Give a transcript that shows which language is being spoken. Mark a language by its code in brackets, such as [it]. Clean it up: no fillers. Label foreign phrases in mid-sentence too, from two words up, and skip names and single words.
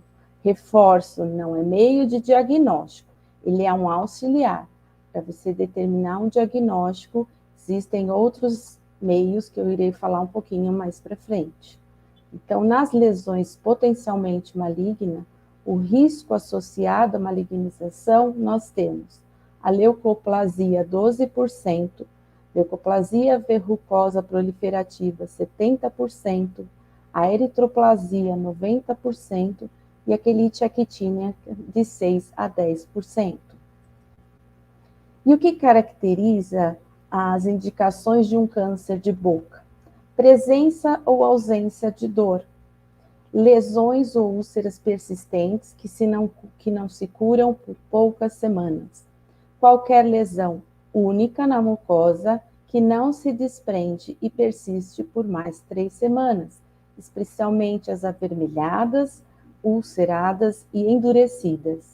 [pt] Reforço, não é meio de diagnóstico, ele é um auxiliar. Para você determinar um diagnóstico, existem outros meios que eu irei falar um pouquinho mais para frente. Então, nas lesões potencialmente malignas, o risco associado à malignização, nós temos a leucoplasia 12%, leucoplasia verrucosa proliferativa 70%, a eritroplasia 90% e a quelite actínica de 6 a 10%. E o que caracteriza as indicações de um câncer de boca? Presença ou ausência de dor, lesões ou úlceras persistentes que não se curam por poucas semanas, qualquer lesão única na mucosa que não se desprende e persiste por mais 3 semanas, especialmente as avermelhadas, ulceradas e endurecidas.